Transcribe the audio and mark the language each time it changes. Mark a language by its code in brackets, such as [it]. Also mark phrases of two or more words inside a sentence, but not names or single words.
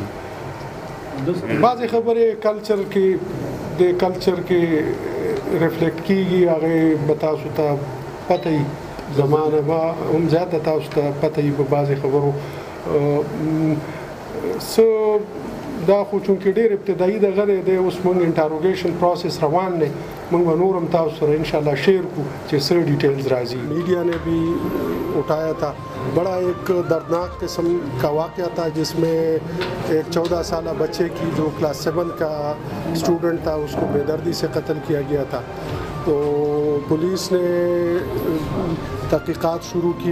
[ps] بعضې خبرې کلچر کې ریفلیکټ کېږي، هغې به تاسو ته پته وي، زمانه به هم زیاته تاسو ته پته وي په بعضې خبرو. څه دا خو چونکې ډېر ابتدایي دغه دی، اوس موږ [en] interrogation process [ps] روان دی، موږ به نور هم تاسو سره انشاءاللہ شیئر کو چې څه ڈیٹیلز راځي. [ur] میڈیا نے بھی اٹھایا تھا، بڑا ایک دردناک قسم کا واقعہ تھا جس میں ایک 14 سالہ بچے کی جو کلاس 7 کا اسٹوڈنٹ تھا اس کو بے دردی سے قتل کیا گیا تھا. تو پولیس نے تحقیقات شروع کی.